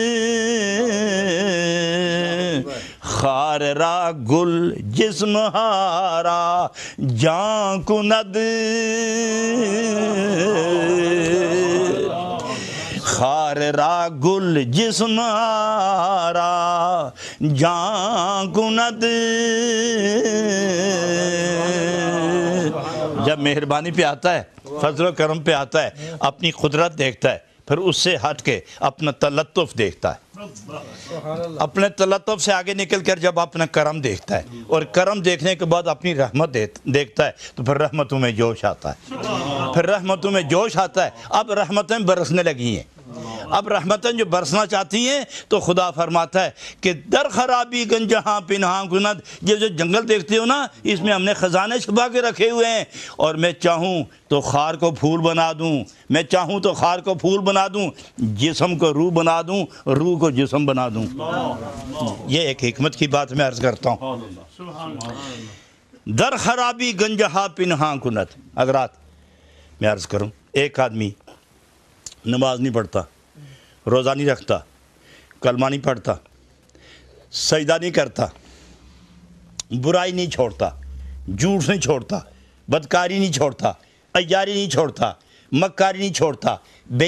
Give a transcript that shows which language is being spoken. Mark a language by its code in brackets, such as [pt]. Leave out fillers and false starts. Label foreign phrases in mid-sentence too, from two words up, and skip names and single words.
[fa] خار را گل جسم ہارا جان کند خار را گل جسم ہارا جان کند [ur] جب مہربانی پہ آتا ہے فضل و کرم پہ آتا ہے اپنی قدرت دیکھتا ہے پھر اس سے ہٹ کے اپنا تلطف دیکھتا ہے اپنے تلطف سے آگے نکل کر جب اپنا کرم دیکھتا ہے اور کرم دیکھنے کے بعد اپنی رحمت دیکھتا ہے تو پھر رحمتوں میں جوش آتا ہے پھر رحمتوں میں جوش آتا ہے اب رحمتیں برسنے لگی ہیں اب رحمتیں جو برسنا چاہتی ہیں تو خدا فرماتا ہے کہ [fa] در خرابی گنجہاں پنہاں کند [ur] یہ جو جنگل دیکھتے ہو نا اس میں ہم نے خزانے چھپا کے رکھے ہوئے ہیں اور میں چاہوں تو خار کو پھول بنا دوں میں چاہوں تو خار کو پھول بنا دوں جسم کو روح بنا دوں روح کو جسم بنا دوں یہ ایک حکمت کی بات میں عرض کرتا ہوں [fa] در خرابی گنجہاں پنہاں کند [ur] حضرات میں عرض کروں ایک آدمی نماز نہیں پڑھتا روزہ نہیں رکھتا کلمہ نہیں پڑھتا سجدہ نہیں کرتا برائی نہیں چھوڑتا جھوٹ نہیں چھوڑتا بدکاری نہیں چھوڑتا عیاری نہیں چھوڑتا مکاری نہیں چھوڑتا بے